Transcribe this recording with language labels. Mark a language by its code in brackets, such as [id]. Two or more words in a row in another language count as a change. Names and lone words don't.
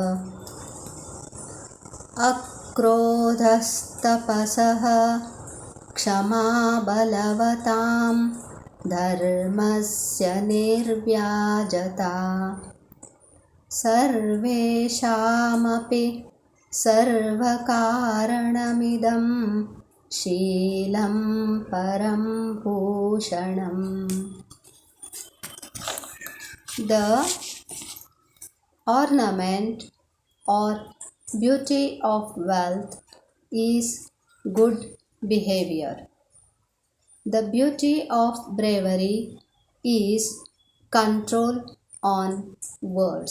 [sa] ಅಕ್ರೋಧಸ್ತಪಸಃ ಕ್ಷಮಾ ಬಲವತಾಂ ಧರ್ಮಸ್ಯ ನಿರ್ವ್ಯಾಜತಾ ಸರ್ವೇಷಾಮಪಿ ಸರ್ವಕಾರಣಮಿದಂ ಶೀಲಂ ಪರಂ ಭೂಷಣಂ. [en] The ornament or beauty of wealth is good behavior. The beauty of bravery is control on words.